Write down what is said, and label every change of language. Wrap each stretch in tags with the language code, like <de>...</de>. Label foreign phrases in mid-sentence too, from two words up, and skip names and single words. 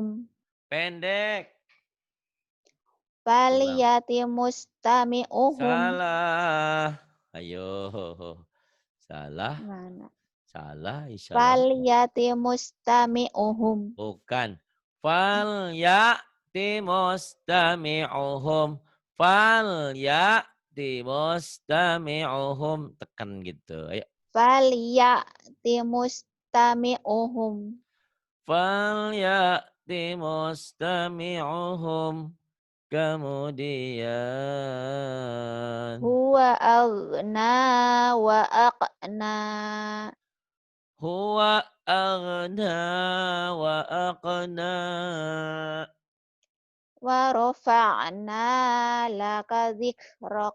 <id>Pendek. Ulang.</id> <ar>فليأت مستمعهم,</ar> <id>Salah. Ayo. Salah. mana? Salah. Salah.</id> <ar>فليأت مستمعهم,</ar> <id>Bukan.</id> <ar>فليأت مستمعهم. فليأت مستمعهم.</ar> <id>Tekan gitu. Ayo.</id> <ar>فليأت مستمعهم, فليأت مستمعهم.</ar> <id>Kemudian.</id> <ar>هو أغنى و أقنى, هو أغنى و أقنى. و رفعنا لك ذكرك,</ar>